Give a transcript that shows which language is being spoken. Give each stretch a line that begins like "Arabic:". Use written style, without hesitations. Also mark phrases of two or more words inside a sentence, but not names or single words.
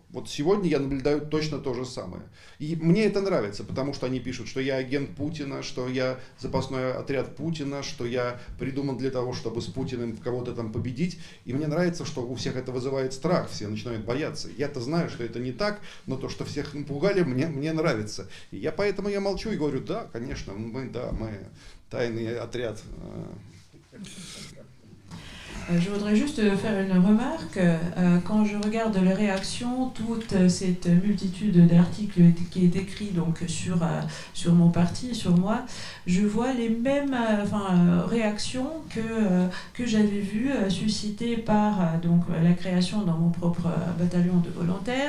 Russian: Вот сегодня я наблюдаю точно то же самое. И мне это нравится, потому что они пишут, что я агент Путина, что я запасной отряд Путина, что я придуман для того, чтобы с Путиным кого-то там победить. И мне нравится, что у всех это вызывает страх, все начинают бояться. Я-то знаю, что это не так, но то, что всех напугали, мне нравится. И поэтому я молчу и говорю: да, конечно, мы тайный отряд.
French: Je voudrais juste faire une remarque. Quand je regarde les réactions, toute cette multitude d'articles qui est écrit donc sur mon parti, sur moi, je vois les mêmes réactions que j'avais vues suscitées par donc, la création dans mon propre bataillon de volontaires.